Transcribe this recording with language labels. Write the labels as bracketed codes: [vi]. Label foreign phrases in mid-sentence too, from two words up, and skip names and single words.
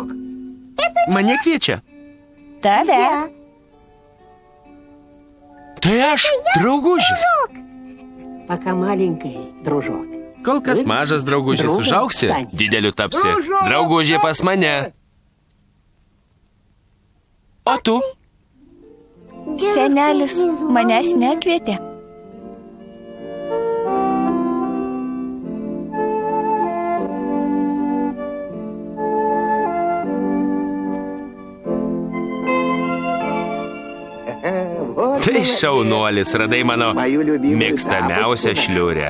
[lt] mane kviečia. Tave. Tai aš, draugužis. [ru] Пока маленький, дружок. [lt] Kol kas mažas draugužis, užaugsi, dideliu tapsi. Draugužė pas mane. O tu? Senelis manęs nekvietė. Tai šaunuolis, radai mano mėgstamiausią šliurę.